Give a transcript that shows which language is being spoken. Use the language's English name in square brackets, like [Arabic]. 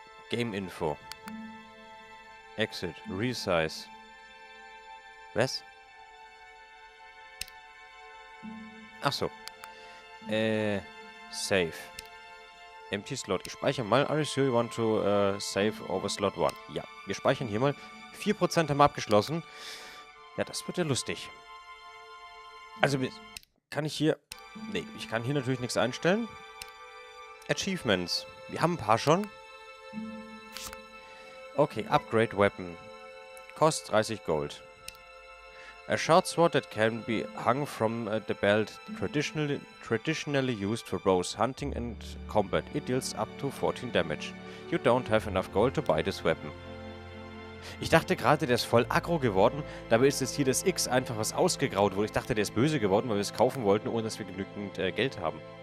[English] Game Info. Exit. Resize. Was? [German] Ach so. Save. Empty Slot. Ich speichere mal. [English] Are you sure you want to save over Slot 1? [German] Ja, wir speichern hier mal. 4% haben wir abgeschlossen. Ja, das wird ja lustig. Also, kann ich hier... Nee, ich kann hier natürlich nichts einstellen. Achievements. Wir haben ein paar schon. Okay, Upgrade Weapon. Kostet 30 Gold. [English] A short sword that can be hung from the belt, traditionally used for both hunting and combat. It deals up to 14 damage. You don't have enough gold to buy this weapon. [German] Ich dachte gerade, der ist voll aggro geworden. Dabei ist jetzt hier das X einfach was ausgegraut wurde. Ich dachte, der ist böse geworden, weil wir es kaufen wollten, ohne dass wir genügend Geld haben.